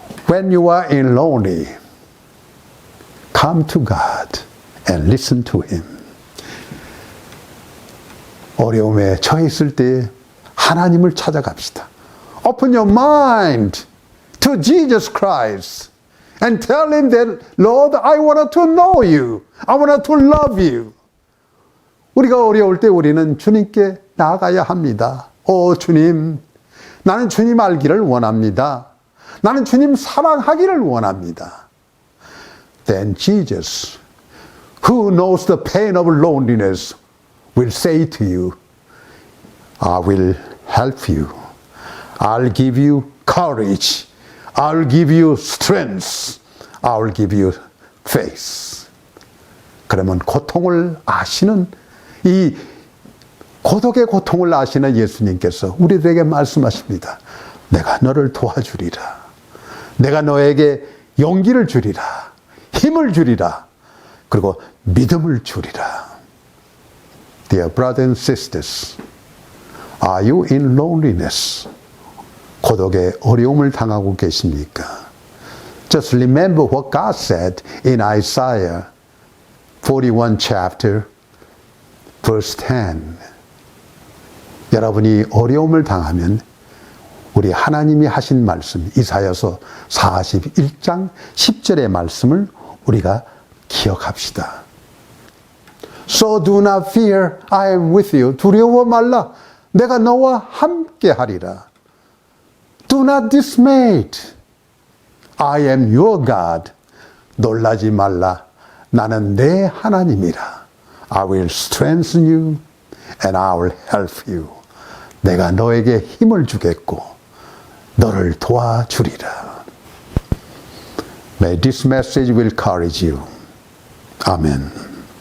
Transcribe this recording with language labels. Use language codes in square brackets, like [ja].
[en] When you are in lonely, come to God and listen to Him. [ko] 어려움에 처해 있을 때 하나님을 찾아갑시다. [en] Open your mind to Jesus Christ and tell Him that, Lord, I want to know you. I want to love you. [ko] 우리가 어려울 때 우리는 주님께 나아가야 합니다. 오 주님, 나는 주님 알기를 원합니다. 나는 주님 사랑하기를 원합니다. [en] Then Jesus, who knows the pain of loneliness, will say to you, I will help you. I'll give you courage. I'll give you strength. I'll give you faith. [ko] 그러면 고통을 아시는 이 고독의 고통을 아시는 예수님께서 우리들에게 말씀하십니다. 내가 너를 도와주리라. 내가 너에게 용기를 주리라. 힘을 주리라. 그리고 믿음을 주리라. [en] Dear brothers and sisters, are you in loneliness? [ko] 고독의 어려움을 당하고 계십니까? [en] Just remember what God said in Isaiah 41 chapter verse 10. [ko] 여러분이 어려움을 당하면 우리 하나님이 하신 말씀, 이사야서 41장 10절의 말씀을 우리가 기억합시다. [en] So do not fear, I am with you. [ko] 두려워 말라, 내가 너와 함께 하리라. [en] Do not dismay, I am your God. [ko] 놀라지 말라, 나는 내 하나님이라. [en] I will strengthen you and I will help you. [ko] 내가 너에게 힘을 주겠고 너를 도와주리라. [en] May this message will encourage you. Amen.